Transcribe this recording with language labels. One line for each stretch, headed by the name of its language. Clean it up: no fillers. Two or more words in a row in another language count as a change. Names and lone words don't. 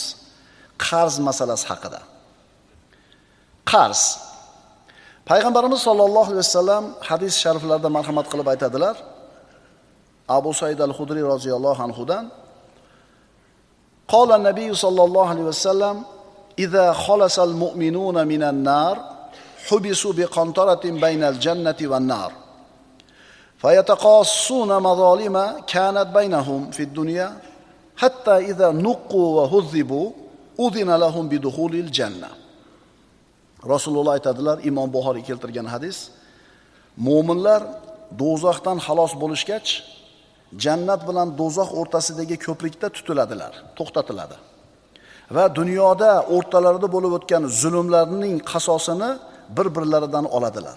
Uzbek: Qarz masalasi haqida. Qarz. Payg'ambarimiz
Arabic: صلى الله عليه وسلم
Uzbek: hadis shariflarida marhamat qilib aytadilar.
Arabic: أبو سعيد الخدري رضي الله عنه قال النبي صلى الله عليه وسلم إذا خلص المؤمنون من النار حبسوا بقنطرة بين الجنة والنار فيتقاصون مظالم كانت بينهم في الدنيا حتى إذا نقوا وهذبوا أذن لهم بدخول الجنة. Rasululloh aytadilar, Imom Buxoriy keltirgan hadis, mu'minlar do'zaxdan xalos bo'lishgach, jannat bilan do'zax o'rtasidagi ko'prikda tutiladilar, to'xtatiladi. Va dunyoda o'rtalarida bo'lib o'tgan zulmlarning qasosini bir-birlaridan oladilar.